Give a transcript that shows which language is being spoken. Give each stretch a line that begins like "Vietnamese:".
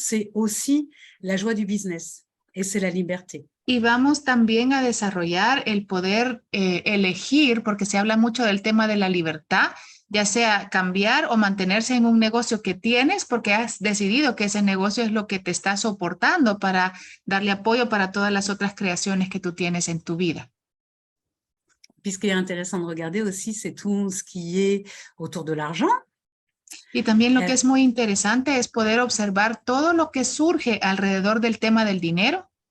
French: C'est aussi la joie du business et c'est la liberté.
Spanish: Y vamos también a desarrollar el poder elegir, porque se habla mucho del tema de la libertad, ya sea cambiar o mantenerse en un negocio que tienes porque has decidido que ese negocio es lo que te está soportando para darle apoyo para todas las otras creaciones que tú tienes en tu vida.
French: Puis ce qui est intéressant de regarder aussi, c'est tout ce qui est autour de l'argent.
Spanish: Y también lo que es muy interesante es poder observar todo lo que surge alrededor del tema del dinero.